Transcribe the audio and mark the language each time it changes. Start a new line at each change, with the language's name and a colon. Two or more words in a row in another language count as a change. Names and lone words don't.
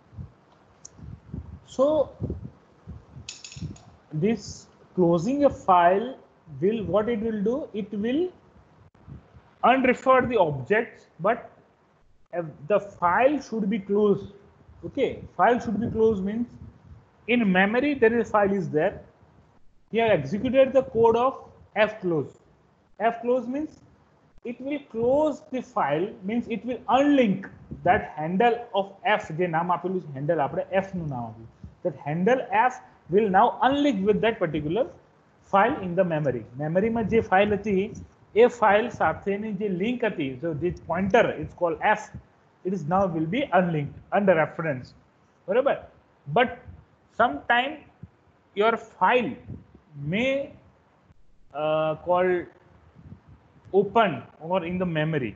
English: So this closing a file will, what it will do, it will unrefer the objects, but the file should be closed. Okay, file should be closed means in memory there is file is there. Here executed the code of fclose. Fclose means it will close the file, means it will unlink that handle of f,
Gujarati: જે નામ આપેલું છે handle આપણે f નું નામ આપ્યું,
English: that handle f will now unlink with that particular file in the memory.
Gujarati: Memory માં જે file હતી એ file સાથેની જે link હતી,
English: so this pointer is called f, it is now will be unlinked under reference. બરાબર, but sometime your file may call open or in the memory.